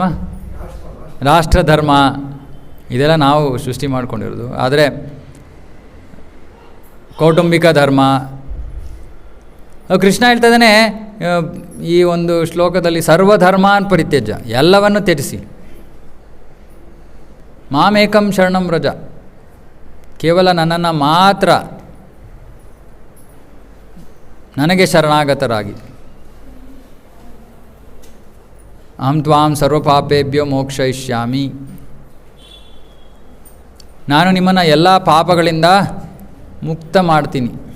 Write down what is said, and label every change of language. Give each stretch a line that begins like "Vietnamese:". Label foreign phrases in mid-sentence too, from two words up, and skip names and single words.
Kannada: ರಾಷ್ಟ್ರ ಧರ್ಮ. ಇದೆಲ್ಲ ನಾವು ಸೃಷ್ಟಿ ಮಾಡ್ಕೊಂಡಿರೋದು. ಆದರೆ ಕೌಟುಂಬಿಕ ಧರ್ಮ ಕೃಷ್ಣ ಹೇಳ್ತಾ ಇದ್ದಾನೆ ಈ ಒಂದು ಶ್ಲೋಕದಲ್ಲಿ,
Sanskrit: ಸರ್ವಧರ್ಮಾನ್ ಪರಿತ್ಯಜ್ಯ,
Kannada: ಎಲ್ಲವನ್ನು ತ್ಯಜಿಸಿ,
Sanskrit: ಮಾಮೇಕಂ ಶರಣಂ ವ್ರಜ,
Kannada: ಕೇವಲ ನನ್ನನ್ನು ಮಾತ್ರ, ನನಗೆ ಶರಣಾಗತರಾಗಿ,
Sanskrit: ಅಹಂ ತ್ವಾಂ ಸರ್ವಪಾಪೇಭ್ಯೋ ಮೋಕ್ಷಯಿಷ್ಯಾಮಿ,
Kannada: ನಾನು ನಿಮ್ಮನ್ನು ಎಲ್ಲ ಪಾಪಗಳಿಂದ ಮುಕ್ತ ಮಾಡ್ತೀನಿ.